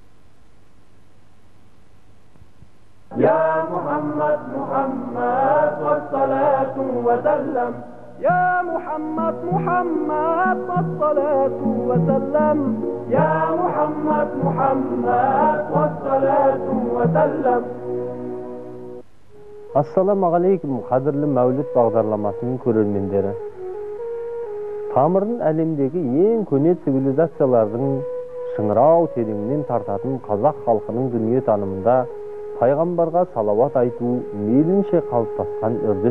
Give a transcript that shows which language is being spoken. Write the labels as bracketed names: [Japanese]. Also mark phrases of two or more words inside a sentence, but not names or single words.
[Arabic] يا محمد، محمد، والصلاة والسلام. يا محمد، محمد، والصلاة والسلام. يا محمد، محمد، والصلاة والسلام. السلام عليكم, [Kazakh] қадірлі мәуліт бағдарламасының көрермендері. Тамырын әлемдегі ең көне цивилизациялардың шыңырау тереңінен тартатын қазақ халқының дүние танымында пайғамбарға салауат айту мейлінше қалыптасқан үрдіс.